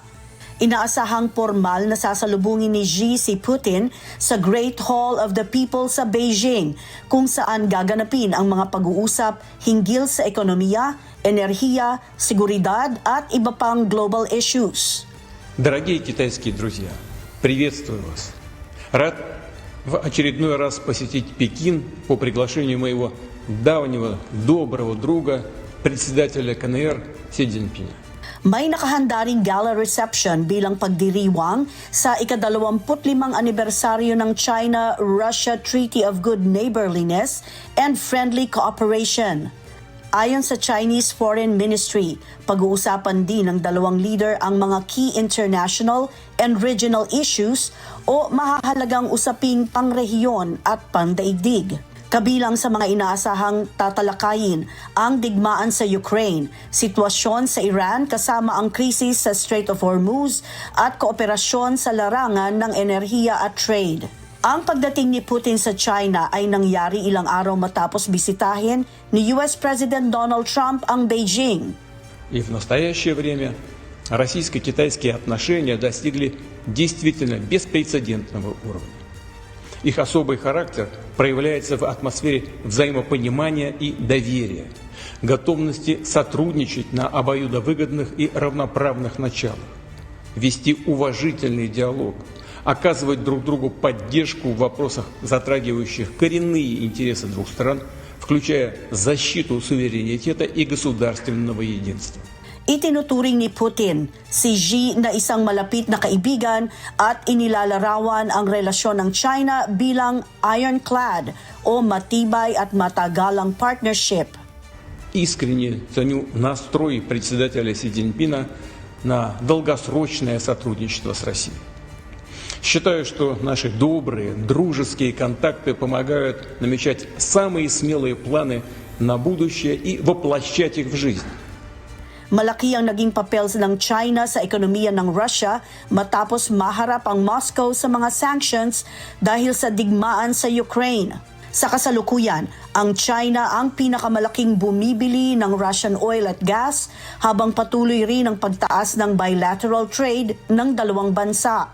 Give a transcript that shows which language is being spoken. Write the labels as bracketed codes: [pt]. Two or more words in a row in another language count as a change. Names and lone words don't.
[tl] Inaasahang formal na sasalubungin ni Xi si Putin sa Great Hall of the People sa Beijing, kung saan gaganapin ang mga pag-uusap hinggil sa ekonomiya, enerhiya, seguridad at iba pang [en] global issues. [ru] Дорогие китайские друзья, приветствую вас. Рад в очередной раз посетить Пекин по приглашению моего давнего доброго друга, председателя КНР Си Цзиньпиня. [tl] May nakahanda ring [en] gala reception [tl] bilang pagdiriwang sa ika-25 anibersaryo ng China-Russia Treaty of Good Neighborliness and Friendly Cooperation. Ayon sa Chinese Foreign Ministry, pag-uusapan din ng dalawang leader ang mga [en] key international and regional issues [tl] o mahahalagang usaping pangrehiyon at pandaigdig. Kabilang sa mga inaasahang tatalakayin ang digmaan sa Ukraine, sitwasyon sa Iran kasama ang krisis sa Strait of Hormuz at kooperasyon sa larangan ng enerhiya at trade. Ang pagdating ni Putin sa China ay nangyari ilang araw matapos bisitahin ni US President Donald Trump ang Beijing. [ru] И в настоящее время российско-китайские отношения достигли действительно беспрецедентного уровня. Их особый характер проявляется в атмосфере взаимопонимания и доверия, готовности сотрудничать на обоюдовыгодных и равноправных началах, вести уважительный диалог, оказывать друг другу поддержку в вопросах, затрагивающих коренные интересы двух стран, включая защиту суверенитета и государственного единства. [tl] Itinuturing ni Putin si Xi na isang malapit na kaibigan at inilalarawan ang relasyon ng China bilang ironclad o matibay at matagalang partnership. [ru] Искренне ценю настрой председателя Си Цзиньпина на долгосрочное сотрудничество с Россией. Считаю, что наши добрые, дружеские контакты помогают намечать самые смелые планы на будущее и воплощать их в жизнь. [tl] Malaki ang naging papel ng China sa ekonomiya ng Russia matapos maharap ang Moscow sa mga sanctions dahil sa digmaan sa Ukraine. Sa kasalukuyan, ang China ang pinakamalaking bumibili ng [en] Russian oil [tl] at gas habang patuloy rin ang pagtaas ng [en] bilateral trade [tl] ng dalawang bansa.